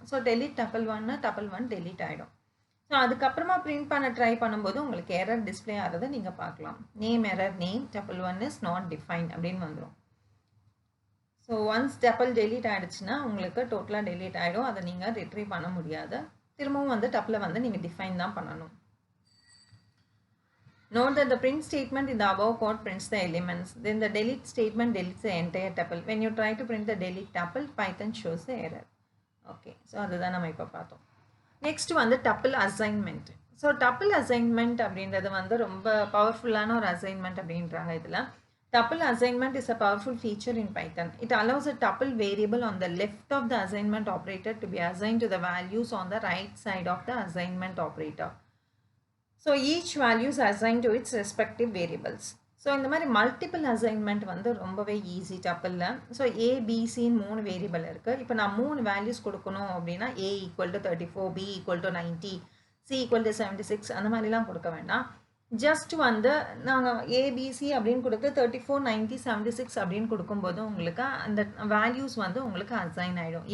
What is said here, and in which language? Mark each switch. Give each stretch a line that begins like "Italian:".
Tamil: So delete tuple 1னா tuple 1 delete ஆகிடும். So அதுக்கப்புறமா print பண்ண ட்ரை பண்ணும்போது உங்களுக்கு எரர் டிஸ்பிளே ஆகிறத நீங்கள் பார்க்கலாம். Name error, name tuple 1 is not define அப்படின்னு வந்துடும். ஸோ ஒன்ஸ் tuple டெலீட் ஆகிடுச்சுன்னா உங்களுக்கு டோட்டலாக டெலீட் ஆகிடும். அதை நீங்கள் ரிட்ரீவ் பண்ண முடியாது. திரும்பவும் வந்து டப்பில் வந்து நீங்கள் டிஃபைன் தான் பண்ணணும்.
English: Note that the print statement in the above code prints the elements. Then the delete statement deletes the entire tuple. When you try to print the delete tuple, Python shows the error.
Tamil: Okay, so அதுதான் நம்ம இப்போ பார்த்தோம். Next வந்து tuple assignment. So tuple assignment அப்படின்றது வந்து ரொம்ப பவர்ஃபுல்லான ஒரு அசைன்மெண்ட் அப்படின்றாங்க இதில்.
English: Tuple assignment is a powerful feature in Python. It allows a tuple variable on the left of the assignment operator to be assigned to the values on the right side of the assignment operator. So each value is assigned to its respective variables.
Tamil: So இந்த மாதிரி multiple assignment வந்து ரொம்பவே easy டப்பிளில். So ஏபிசின்னு 3 variable இருக்குது. இப்போ நான் 3 values கொடுக்கணும் அப்படின்னா A = 34, B = 90, C = 76 அந்த மாதிரிலாம் கொடுக்க வேண்டாம். ஜஸ்ட் வந்து நாங்கள் ஏபிசி அப்படின்னு கொடுத்து 34, 90, 76 அப்படின்னு கொடுக்கும்போது உங்களுக்கு அந்த வேல்யூஸ் வந்து உங்களுக்கு அசைன் ஆகிடும்.